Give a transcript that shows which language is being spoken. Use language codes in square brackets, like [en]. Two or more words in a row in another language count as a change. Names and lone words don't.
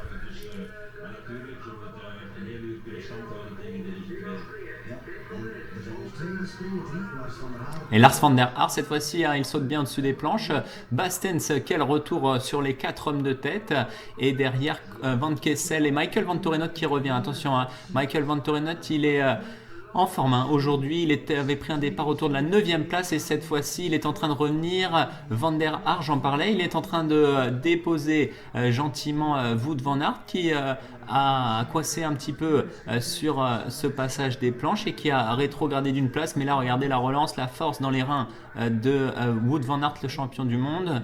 [fr] Et Lars van der Haar, cette fois-ci, il saute bien au-dessus des planches. Bastens, quel retour sur les 4 hommes de tête. Et derrière, Van Kessel et Michael Vantorenot qui revient. Attention, Michael Vantorenot, il est en forme. Aujourd'hui, il avait pris un départ autour de la 9e place et cette fois-ci, il est en train de revenir. Van der Haar, j'en parlais, il est en train de déposer gentiment Wout van Aert qui a coincé un petit peu sur ce passage des planches et qui a rétrogradé d'une place. Mais là, regardez la relance, la force dans les reins de Wout van Aert, le champion du monde.